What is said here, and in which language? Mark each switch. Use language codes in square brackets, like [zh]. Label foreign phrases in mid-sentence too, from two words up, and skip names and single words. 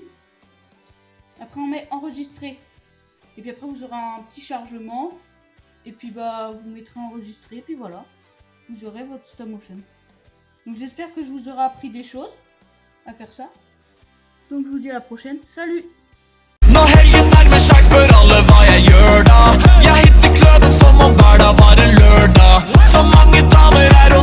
[fr] Après on met enregistrer. Et puis après vous aurez un petit chargement. Et puis bah vous mettrez enregistrer. Et puis voilà, vous aurez votre stop motion. Donc j'espère que je vous aurai appris des choses à faire ça. Donc je vous dis à la prochaine. Salut! [no] Nå helgen nærmer seg, spør alle hva jeg gjør da. Jeg hitter kløden som om hverdag var en lørdag. Så mange damer